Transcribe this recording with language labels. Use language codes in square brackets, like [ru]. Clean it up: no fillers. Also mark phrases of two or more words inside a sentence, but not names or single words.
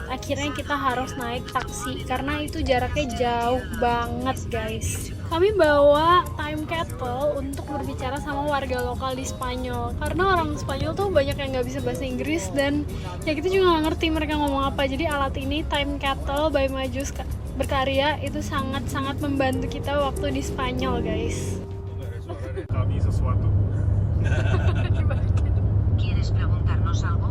[id] Akhirnya kita harus naik taksi karena itu jaraknya jauh banget, guys. Kami bawa time kettle untuk berbicara sama warga lokal di Spanyol, karena orang Spanyol tuh banyak yang nggak bisa bahasa Inggris dan ya kita juga nggak ngerti mereka ngomong apa. Jadi alat ini, time kettle by Majus Berkarya, itu sangat-sangat membantu kita waktu di Spanyol, guys. Kami sesuatu. [es] ¿Quieres preguntarnos algo?